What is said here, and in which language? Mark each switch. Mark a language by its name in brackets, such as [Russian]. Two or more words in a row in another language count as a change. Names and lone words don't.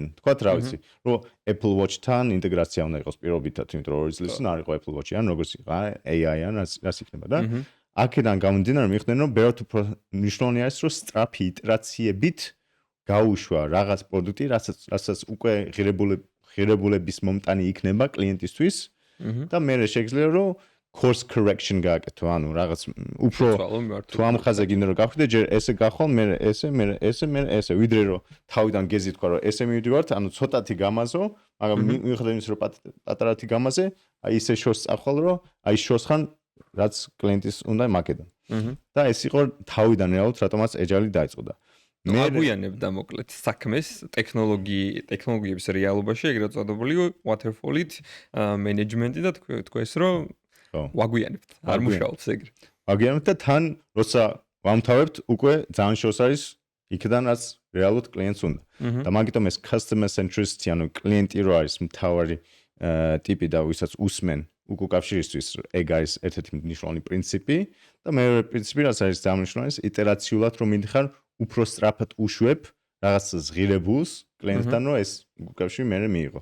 [Georgian] თქვათ რა ვიცი, რომ Apple Watch-თან ინტეგრაცია უნდა იყოს პირობითად, იმიტომ რომ ორი წლის წინ არ იყო Apple Watch-ი, ან როგორც იყო AI ან რაც იქნება და აქედან გამომდინარე მიხვდნენ რომ ბევრად უფრო მნიშვნელოვანი არის რომ სწრაფი იტერაციებით გაუშვა რაღაც პროდუქტი, რასაც უკვე ღირებულების მომტანი იქნება კლიენტისთვის და მე შეიძლება რომ [English] course correction [Georgian] გააკეთო, ანუ რაღაც უფრო თუ ამ ხაზე გინდა რომ გავხდე, ჯერ ესე გახვალ, მე ესე, ვიდრე რომ თავიდან გეზი თქვა რომ ესე მივდივართ, ანუ ცოტათი გამაზო, მაგრამ მიუხედავად იმისა რომ პატარათი გამაზე, აი ისე შორს წახვალ რომ აი შორს ხან რაც კლიენტის უნდა მაგედან. და ეს იყო თავიდან რეალურად რატომაც agile დაიწყო და მე აგვიანებდა მოკლედ საქმეს ტექნოლოგიების რეალობაში ეგრეთ წოდებული waterfall-ით მენეჯმენტი და თქვეს რომ ვაგვიანებთ არ მუშაობს ეგრე. ვაგვიანებთ და თან როცა ვამთავრებთ უკვე ძალიან შორს არის იქიდან რაც რეალურად კლიენტს უნდა. და მაგიტომ ეს [English] customer centricity [Georgian] ანუ კლიენტი რო არის მთავარი ტიპი და ვისაც უსმენ უკავშირისთვის ეგ არის ერთ-ერთი მნიშვნელოვანი პრინციპი და მეორე პრინციპი რაც არის ძალიან მნიშვნელოვანი იტერაციულად რომ მიდიხარ უფრო სწრაფად უშვებ რაღაც ზღირებულს კლიენტთან რომ ეს უკავშირი მე მიიღო.